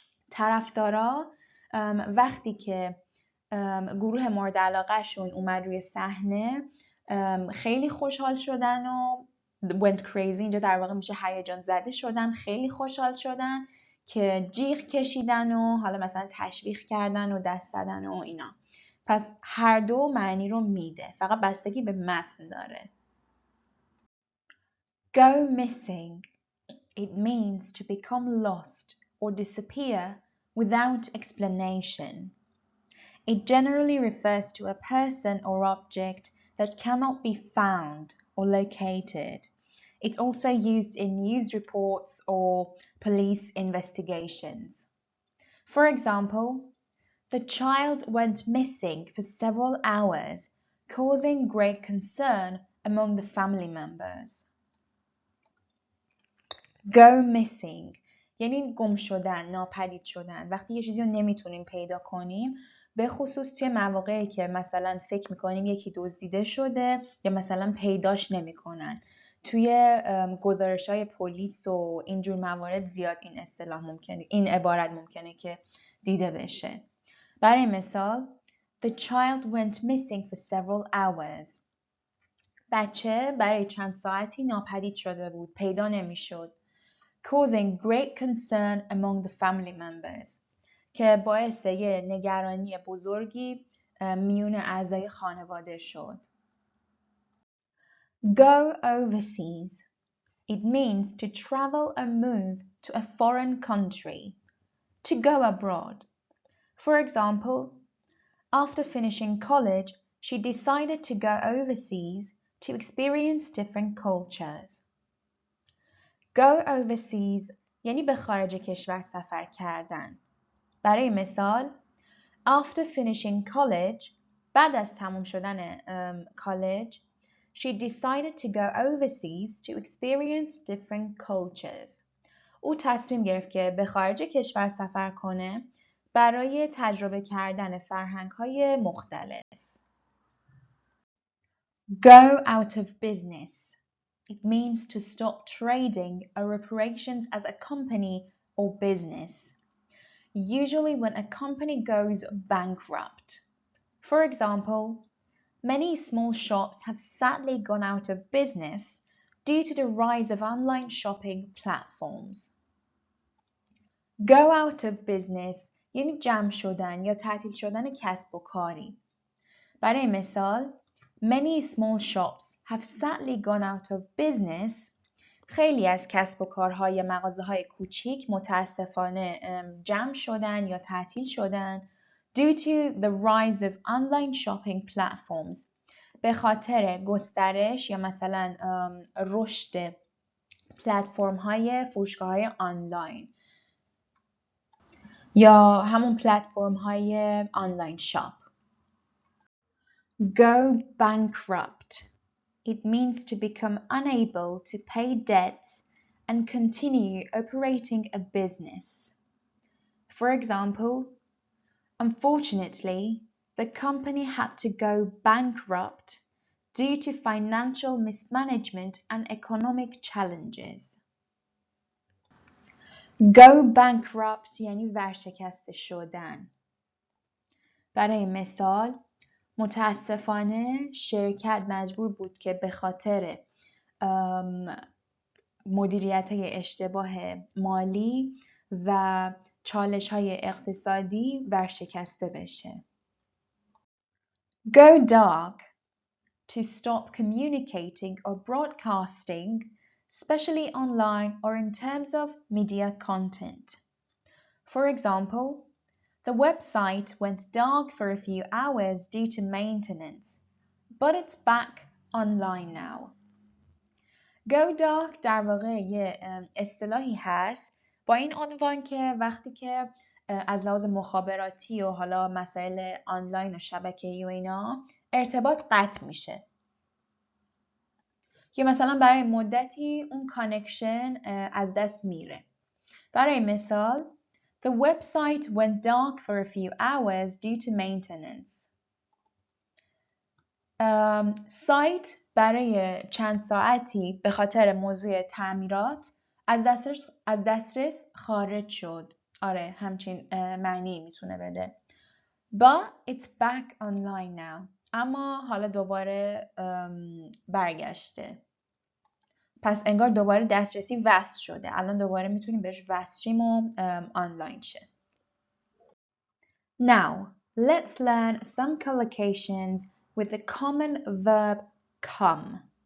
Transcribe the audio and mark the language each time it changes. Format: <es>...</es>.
<fa>طرفدارا وقتی که گروه مورد علاقهشون اومد روی صحنه خیلی خوشحال شدن و</fa> <en>went crazy</en> <fa>اینجا در واقع میشه هیجان زده شدن، خیلی خوشحال شدن که جیغ کشیدن و حالا مثلا تشویق کردن و دست زدن و اینا. پس هر دو معنی رو میده، فقط بستگی به متن داره.</fa> <en>Go missing. It means to become lost or disappear without explanation. It generally refers to a person or object that cannot be found or located. It's also used in news reports or police investigations. For example, the child went missing for several hours, causing great concern among the family members.</en> <fa>Go missing یعنی گم شدن، ناپدید شدن. وقتی یه چیزی رو نمیتونیم پیدا کنیم، به خصوص توی مواقعی که مثلا فکر میکنیم یکی دزدیده شده یا مثلا پیداش نمیکنن. توی گزارش‌های پلیس و اینجور موارد زیاد این اصطلاح ممکنه، این عبارت ممکنه که دیده بشه. برای مثال</fa> <en>The child went missing for several hours.</en> <fa>بچه برای چند ساعتی ناپدید شده بود، پیدا نمیشد.</fa> <en>Causing great concern among the family members</en> <fa>که باعث یه نگرانی بزرگی میون اعضای خانواده شد.</fa> <en>Go overseas. It means to travel or move to a foreign country. To go abroad. For example, after finishing college, she decided to go overseas to experience different cultures.</en> <fa>Go overseas یعنی به خارج کشور سفر کردن. برای مثال</fa> <en>After finishing college</en> <fa>بعد از تموم شدن کالج</fa> <en>she decided to go overseas to experience different cultures.</en> <fa>او تصمیم گرفت که به خارج کشور سفر کنه برای تجربه کردن فرهنگ‌های مختلف.</fa> <en>Go out of business. It means to stop trading or operations as a company or business. Usually when a company goes bankrupt. For example, many small shops have sadly gone out of business due to the rise of online shopping platforms.</en> <fa>Go out of business یعنی جمع شدن یا تعطیل شدن کسب و کاری. برای مثال</fa> <en>Many small shops have sadly gone out of business.</en> <fa>خیلی از کسب و کارهای مغازه‌های کوچیک متاسفانه جمع شدن یا تعطیل شدن</fa> <en>due to the rise of online shopping platforms.</en> <fa>به خاطر گسترش یا مثلا رشد پلتفرم‌های فروشگاه‌های آنلاین یا همون پلتفرم‌های آنلاین شاپ.</fa> <en>Go bankrupt. It means to become unable to pay debts and continue operating a business. For example, unfortunately, the company had to go bankrupt due to financial mismanagement and economic challenges.</en> <fa>Go bankrupt یعنی ورشکسته شدن. برای مثال متاسفانه شرکت مجبور بود که به خاطر مدیریت‌های اشتباه مالی و چالش‌های اقتصادی ورشکسته بشه.</fa> <en>Go dark. To stop communicating or broadcasting, especially online or in terms of media content. For example, the website went dark for a few hours due to maintenance, but it's back online now.</en> <fa>Go dark در واقع یه اصطلاحی هست با این عنوان که وقتی که از لحاظ مخابراتی و حالا مسائل آنلاین و شبکه‌ای و اینا ارتباط قطع میشه. که مثلا برای مدتی اون کانکشن از دست میره. برای مثال</fa> <en>The website went dark for a few hours due to maintenance.</en> <fa>سایت برای چند ساعتی به خاطر موضوع تعمیرات از دسترس خارج شد. آره همچین معنی میتونه بده.</fa> <en>But it's back online now.</en> <fa>اما حالا دوباره برگشته. پس انگار دوباره دسترسی وصل شده. الان دوباره میتونیم بهش وصلیم و آنلاین شه.</fa> <en>Now, let's learn some collocations with the common verb come.</en>